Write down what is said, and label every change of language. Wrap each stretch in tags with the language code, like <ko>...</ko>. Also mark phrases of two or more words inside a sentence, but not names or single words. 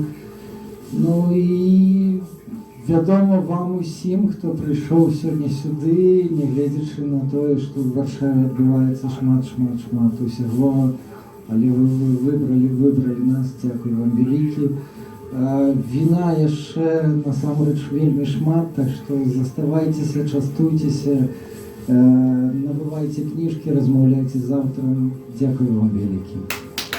<uk>Ну і</uk> <be>вядома вам усім,</be> <uk>хто прийшов сьогодні сюди, не глядячи на те, що в Варшаві відбувається шмат усього, але ви вибрали нас, дякую вам велике.</uk> <be>Віна ще насамрэч вельмі шмат,</be> <uk>так що заставайтеся, частуйтеся, набывайте книжки, розмовляйте завтра. Дякую вам велике.</uk>